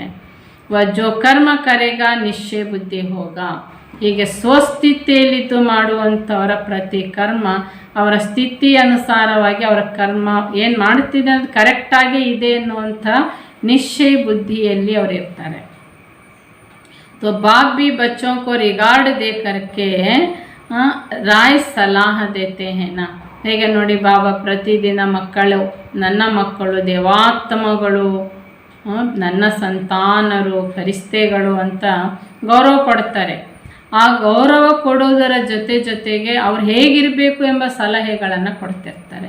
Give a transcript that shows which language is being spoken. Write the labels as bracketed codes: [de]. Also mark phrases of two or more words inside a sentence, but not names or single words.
[hi] जो कर्म करेगा निश्चय बुद्धि होगा. [kn] ಹೀಗೆ ಸ್ವಸ್ಥಿತಿಯಲ್ಲಿದ್ದು ಮಾಡುವಂಥವರ ಪ್ರತಿ ಕರ್ಮ ಅವರ ಸ್ಥಿತಿ ಅನುಸಾರವಾಗಿ ಅವರ ಕರ್ಮ ಏನು ಮಾಡ್ತಿದೆ ಅದು ಕರೆಕ್ಟಾಗಿ ಇದೆ ಅನ್ನುವಂಥ ನಿಶ್ಚಯ ಬುದ್ಧಿಯಲ್ಲಿ ಅವರು ಇರ್ತಾರೆ. [hi] तो बाप भी बच्चों को रिगार्ड दे करके राय सलाह देते हैं ना. [kn] ಹೇಗೆ ನೋಡಿ ಬಾಬಾ ಪ್ರತಿದಿನ ಮಕ್ಕಳು ನನ್ನ ಮಕ್ಕಳು ದೇವಾತ್ಮಗಳು ನನ್ನ ಸಂತಾನರು ಫರಿಸ್ತೆಗಳು ಅಂತ ಗೌರವ ಕೊಡ್ತಾರೆ. ಆ ಗೌರವ ಕೊಡೋದರ ಜೊತೆಗೆ ಅವ್ರು ಹೇಗಿರಬೇಕು ಎಂಬ ಸಲಹೆಗಳನ್ನು ಕೊಡ್ತಿರ್ತಾರೆ.